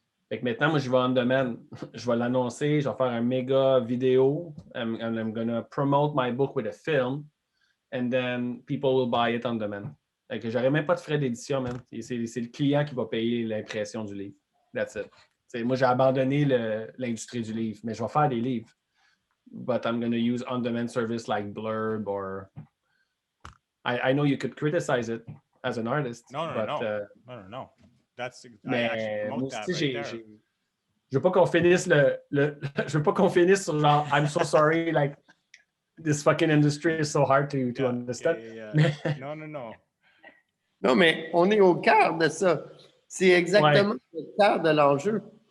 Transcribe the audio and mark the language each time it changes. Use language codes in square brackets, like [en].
[fr] Fait que maintenant, moi, je vais on demand. Je vais l'annoncer, je vais faire un méga vidéo, [en] and I'm gonna promote my book with a film, and then people will buy it on demand. [fr] Fait que j'aurais même pas de frais d'édition, même. C'est le client qui va payer l'impression du livre. [en] That's it. [fr] T'sais, moi, j'ai abandonné l'industrie du livre, mais je vais faire des livres. [en] But I'm going to use on-demand service like Blurb or... I know you could criticize it as an artist. No. [fr] Mais moi aussi, je veux pas qu'on finisse je veux pas qu'on finisse sur genre [en] I'm so sorry, like this fucking industry is so hard to understand. [fr] Non. Non, mais on est au cœur de ça. C'est exactement le cœur de l'enjeu.